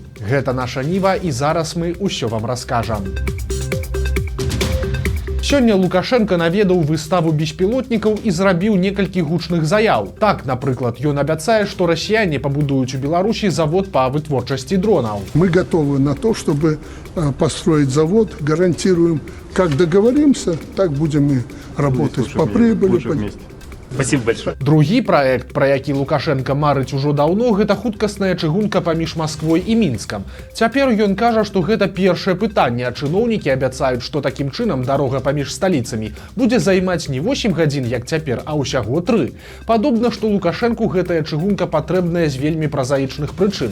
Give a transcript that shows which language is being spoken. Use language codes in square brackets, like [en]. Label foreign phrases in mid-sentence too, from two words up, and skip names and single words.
[be] Гэта наша Ніва, і зараз мы ўсё вам раскажам. Сёння Лукашенко наведаў выставу беспілотнікаў і зрабіў некалькі гучных заяў. Так, напрыклад, ён абяцае, што расіяне пабудуюць у Беларусі завод па вытворчасці дронаў. [ru] Мы готовы на то, чтобы построить завод, гарантируем, как договоримся, так будем и работать по прибыли. Спасибо большое. [be] Другі праект, пра які Лукашенко марыць ужо даўно, гэта хуткасная чыгунка паміж Масквой і Мінскам. Цяпер ён кажа, што гэта першае пытанне, а чыноўнікі абяцаюць, што такім чынам дарога паміж сталіцамі будзе займаць не 8 гадзін, як цяпер, а ўсяго 3. Падобна, што Лукашенку гэтая чыгунка патрэбная з вельмі празаічных прычын.